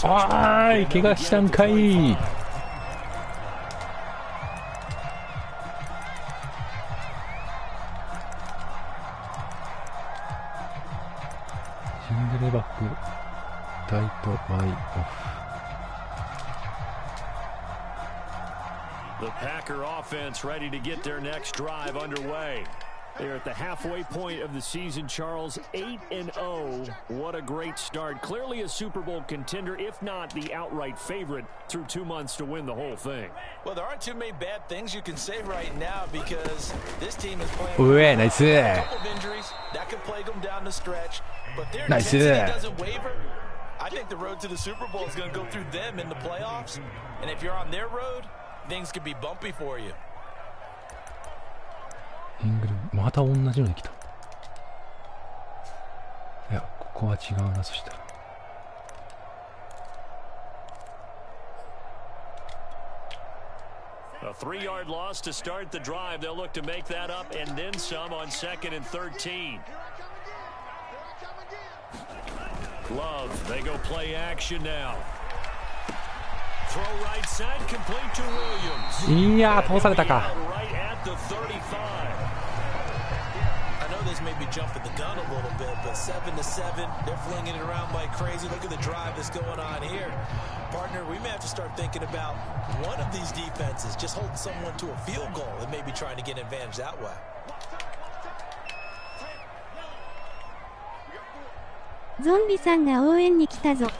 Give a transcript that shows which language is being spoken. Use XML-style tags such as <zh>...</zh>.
<ja>あーい、怪我したんかい。シングルバックタイトバイオフ。</ja> <en>The Packer offense ready to get their next drive underway. They're at the halfway point of the season, Charles. 8-0. What a great start. Clearly a Super Bowl contender, if not the outright favorite, through 2 months to win the whole thing. Well, there aren't too many bad things you can say right now because this team is playing nice. a couple of injuries that could plague them down the stretch, but their intensity doesn't waver. I think the road to the Super Bowl is going to go through them in the playoffs, and if you're on their road, things could be bumpy for you.</en> <ja>イングルまた同じので来た。いや、ここは違うな。そしたら</ja> <en>A 3-yard loss to start the drive. They'll look to make that up and then some on 2nd and 13. Love, they go play action now. Throw right side, complete to Williams.</en> <ja>いやー、通されたか。</ja> <en>Right at the 35. I know this may be jumping the gun a little bit, but 7-7, they're flinging it around like crazy. Look at the drive that's going on here. Partner, we may have to start thinking about one of these defenses just holding someone to a field goal and maybe trying to get an advantage that way.</en> <ja>ゾンビさんが応援に来たぞ。</ja>